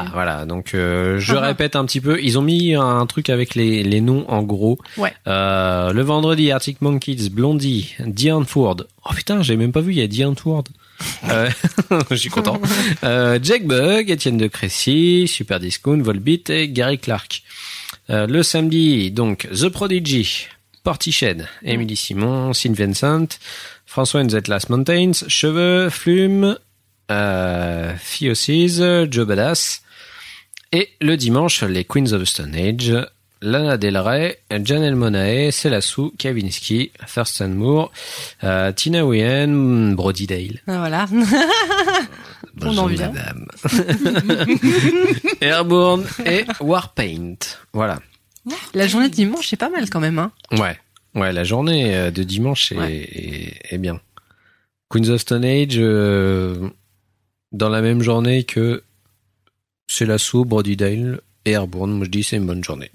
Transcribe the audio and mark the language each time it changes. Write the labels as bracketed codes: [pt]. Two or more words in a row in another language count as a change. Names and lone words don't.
[fr] Ah voilà, donc je répète un petit peu. Ils ont mis un truc avec les noms en gros. Ouais. Le vendredi, Arctic Monkeys, Blondie, Diane Ford. Oh putain, j'ai même pas vu. Il y a Diane Ford. Je suis content. Jack Bug, Étienne de Crécy, Super Discount, Volbeat et Gary Clark. Le samedi, donc The Prodigy, Portiched, Emily Simon, St. Vincent, François and the Atlas Mountains, Cheveux, Flume, Theosis, Joe Badass. Et le dimanche, les Queens of the Stone Age, Lana Del Rey, Janelle Monáe, Célassou, Kavinsky, Thurston Moore, Tina Wien, Brody Dale. Voilà. Bonjour madame. Airborne et Warpaint. Voilà. La journée de dimanche, c'est pas mal quand même, hein. Ouais, la journée de dimanche est bien. Queens of Stone Age, dans la même journée que Célassou, Brody Dale et Airborne, moi je dis c'est une bonne journée.